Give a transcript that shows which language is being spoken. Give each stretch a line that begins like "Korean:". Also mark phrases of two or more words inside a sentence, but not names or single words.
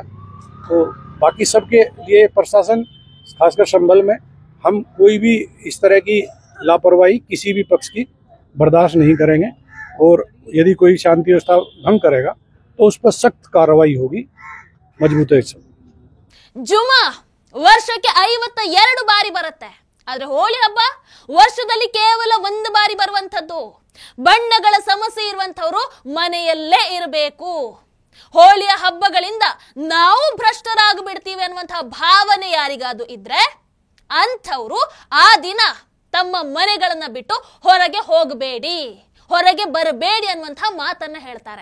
Hindi: तो बाकी सबके लिए प्रशासन, खासकर संभल में, हम कोई भी इस तरह की लापरवाही किसी भी पक्ष की बर्दाश्त नहीं करेंगे। और यदि कोई शांति व्यवस्था भंग करेगा तो उस पर सख्त कार्रवाई होगी, मजबूत से।
Kannada: ಜುಮಾ ವರ್ಷಕ್ಕೆ 52 ಬಾರಿ ಬರುತ್ತೆ, ಆದ್ರೆ ಹೋಳಿ ಹಬ್ಬ ವರ್ಷದಲ್ಲಿ ಕೇವಲ 1 ಬಾರಿ ಬರುವಂತದ್ದು. ಬಣ್ಣಗಳ ಸಮಸ್ಯೆ ಇರುವಂತವರು ಮನೆಯಲ್ಲೇ ಇರಬೇಕು. ಹೋಳಿಯ ಹಬ್ಬಗಳಿಂದ ನಾವು ಭ್ರಷ್ಟರಾಗ್ಬಿಡ್ತೀವಿ ಅನ್ನುವಂತಹ ಭಾವನೆ ಯಾರಿಗಾದ್ರೂ ಇದ್ರೆ ಅಂಥವ್ರು ಆ ದಿನ ತಮ್ಮ ಮನೆಗಳನ್ನ ಬಿಟ್ಟು ಹೊರಗೆ ಹೋಗಬೇಡಿ, ಹೊರಗೆ ಬರಬೇಡಿ ಅನ್ನುವಂತಹ ಮಾತನ್ನ ಹೇಳ್ತಾರೆ.